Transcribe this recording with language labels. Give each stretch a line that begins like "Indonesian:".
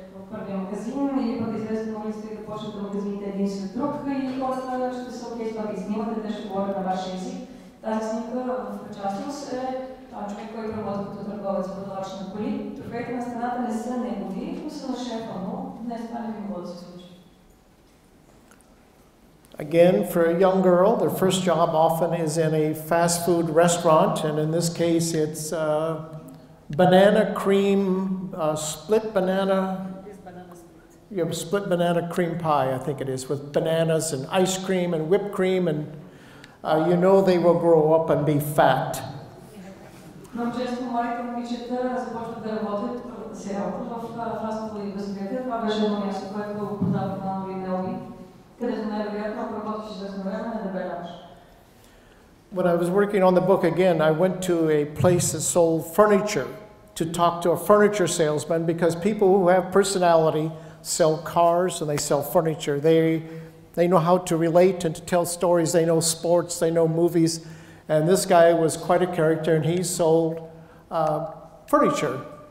Bulgarian: първия магазин или пък да излезете на улицата и да почнете магазините един след друг и хората ще са окей, това ги снимате, те ще говорят на вашия език. Тази снимка в частност е човек, който работи като търговец, продавач на коли. Трофеите на стената не са негови, но са на шефа, но днес това не би могло да се случи.
English: Again, for a young girl, their first job often is in a fast food restaurant, and in this case it's banana cream, split banana, you have a split banana cream pie, I think it is, with bananas and ice cream and whipped cream, and you know they will grow up and be fat.
Bulgarian: Много често младите момичета започват да работят първата си работа в фастфуд индустрията. Това беше едно място, което продава бананови мелби, където най-вероятно, ако работиш известно време, не дебеляваш.
English: When I was working on the book again, I went to a place that sold furniture to talk to a furniture salesman because people who have personality sell cars and they sell furniture. They know how to relate and to tell stories. They know sports, they know movies. And this guy was quite a character, and he sold furniture.